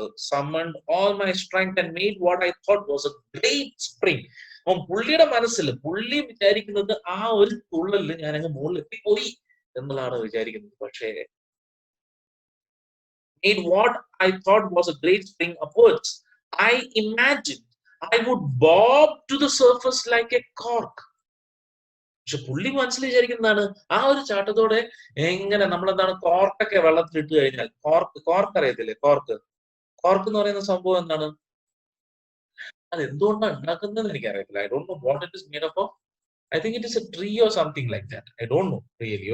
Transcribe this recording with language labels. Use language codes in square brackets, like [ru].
[en] Summoned all my strength and made what I thought was a great spring. [ml] അപ്പം പുള്ളിയുടെ മനസ്സിൽ പുള്ളി വിചാരിക്കുന്നത് ആ ഒരു തുള്ളലിൽ ഞാൻ അങ്ങ് മുകളിൽ എത്തിപ്പോയി എന്നുള്ളതാണ് വിചാരിക്കുന്നത്. പക്ഷേ [en] made what I thought was a great spring upwards. I imagined I would bob to the surface like a cork. [ml] പക്ഷെ പുള്ളി മനസ്സിൽ വിചാരിക്കുന്നതാണ് ആ ഒരു ചാട്ടത്തോടെ എങ്ങനെ നമ്മളെന്താണ് കോർക്കൊക്കെ വെള്ളത്തിൽ ഇട്ട് കഴിഞ്ഞാൽ, കോർക്ക് അറിയത്തില്ലേ? കോർക്ക് എന്ന് പറയുന്ന സംഭവം എന്താണ്? അത് എന്തുകൊണ്ടാണ് ഉണ്ടാക്കുന്നത് എനിക്കറിയത്തില്ല. [en] I don't know what it is made up of. I think it is a tree or something like that. I don't know really.